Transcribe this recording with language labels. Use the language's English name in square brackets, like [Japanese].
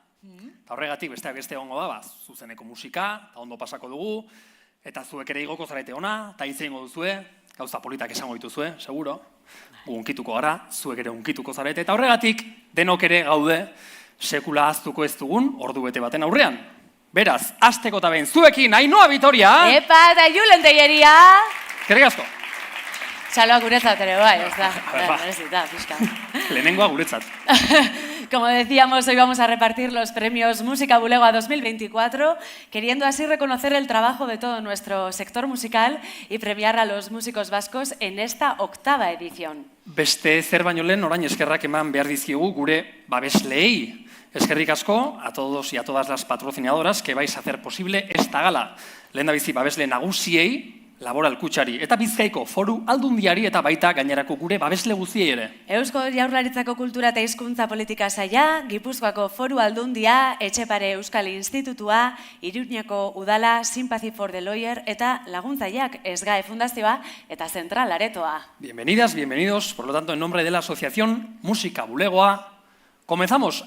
[Basque] Eta horregatik besteak beste egongo da, zuzeneko musika, eta ondo pasako dugu, eta zuek ere igoko zarete ona, eta hitz egingo duzue, gauza politak esango dituzue, seguro, gu unkituko gara, zuek ere unkituko zarete, eta horregatik denok ere gaude sekula ahaztuko ez dugun ordu bete baten aurrean. Beraz, hasteko eta behin zuekin, Ainhoa Vitoria! Epa, eta Julen Telleria! Eskerrik asko! Txaloa guretzat ere bai, ez da, merezita, pixka. Lehenengoa guretzat. [Spanish] Como decíamos, hoy vamos a repartir los premios Música Bulegoa 2024, queriendo así reconocer el trabajo de todo nuestro sector musical y premiar a los músicos vascos en esta 8ª edición. [Basque] Beste zer baino lehen orain eskerrak eman behar dizkigu gure babesleei. Eskerrik asko [Spanish] a todos y a todas las patrocinadoras que vais a hacer posible esta gala. [Basque] Lehendabizi babesle nagusiei, Laboral Kutxari eta Bizkaiko Foru Aldundiari eta baita gainerako gure babesle guztiei ere. Eusko Jaurlaritzako Kultura eta Hizkuntza Politika Saila, Gipuzkoako Foru Aldundia, Etxepare Euskal Institutua, Iruñako Udala, Sympathy for the Lawyer eta Laguntzaileak SGAE Fundazioa eta Zentral Aretoa. [Spanish] Bienvenidas, bienvenidos, por lo tanto, en nombre de la Asociación Música Bulegoa, comenzamos.